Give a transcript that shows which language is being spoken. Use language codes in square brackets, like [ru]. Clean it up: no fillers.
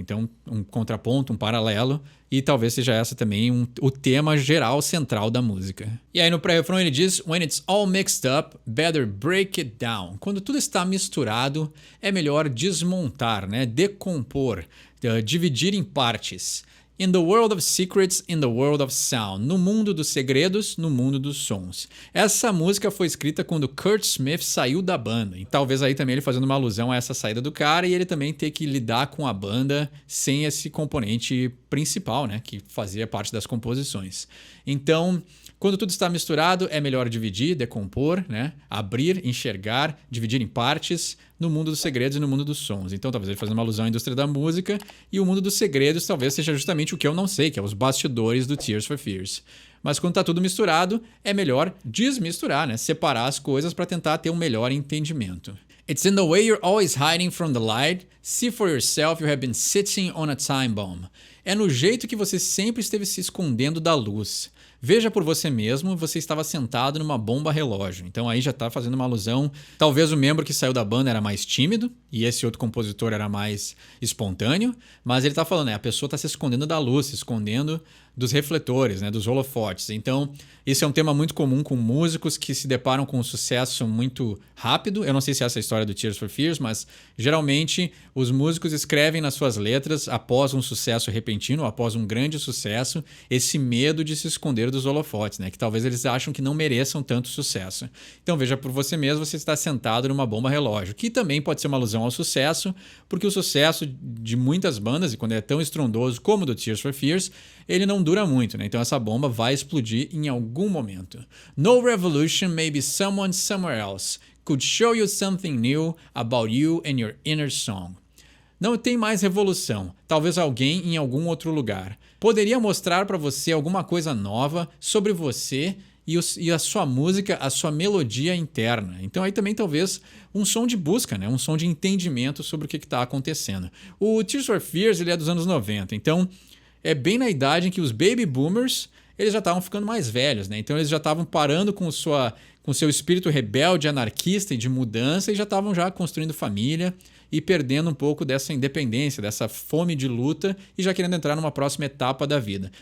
[pt] Então um contraponto, um paralelo, e talvez seja essa também o tema geral central da música. E aí no pré-refrão ele diz: [en] When it's all mixed up, better break it down. [pt] Quando tudo está misturado, é melhor desmontar, né? Decompor, dividir em partes. [en] In the world of secrets, in the world of sound. [pt] No mundo dos segredos, no mundo dos sons. Essa música foi escrita quando Kurt Smith saiu da banda. E talvez aí também ele fazendo uma alusão a essa saída do cara e ele também ter que lidar com a banda sem esse componente principal, né? Que fazia parte das composições. Então, quando tudo está misturado, é melhor dividir, decompor, né? Abrir, enxergar, dividir em partes no mundo dos segredos e no mundo dos sons. Então, talvez ele fazendo uma alusão à indústria da música e o mundo dos segredos talvez seja justamente o que eu não sei, que é os bastidores do Tears for Fears. Mas quando tá tudo misturado, é melhor desmisturar, né? Separar as coisas para tentar ter um melhor entendimento. [en] It's in the way you're always hiding from the light. See for yourself you have been sitting on a time bomb. [pt] É no jeito que você sempre esteve se escondendo da luz. Veja por você mesmo, você estava sentado numa bomba relógio. Então aí já está fazendo uma alusão. Talvez o membro que saiu da banda era mais tímido e esse outro compositor era mais espontâneo, mas ele está falando, a pessoa está se escondendo da luz, se escondendo dos refletores, dos holofotes. Então, esse é um tema muito comum com músicos que se deparam com um sucesso muito rápido. Eu não sei se essa é a história do Tears for Fears, mas geralmente os músicos escrevem nas suas letras, após um sucesso repentino, após um grande sucesso, esse medo de se esconder dos holofotes, que talvez eles acham que não mereçam tanto sucesso. Então, veja por você mesmo, você está sentado numa bomba relógio, que também pode ser uma alusão ao sucesso, porque o sucesso de muitas bandas, e quando é tão estrondoso como o do Tears for Fears, ele não dura muito, Então essa bomba vai explodir em algum momento. [en] No revolution, maybe someone somewhere else could show you something new about you and your inner song. [pt] Não tem mais revolução. Talvez alguém em algum outro lugar poderia mostrar para você alguma coisa nova sobre você e a sua música, a sua melodia interna. Então aí também talvez um som de busca, um som de entendimento sobre o que está acontecendo. O Tears for Fears ele é dos anos 90, então é bem na idade em que os baby boomers eles já estavam ficando mais velhos, Então eles já estavam parando com seu espírito rebelde, anarquista e de mudança e já estavam já construindo família e perdendo um pouco dessa independência, dessa fome de luta e já querendo entrar numa próxima etapa da vida.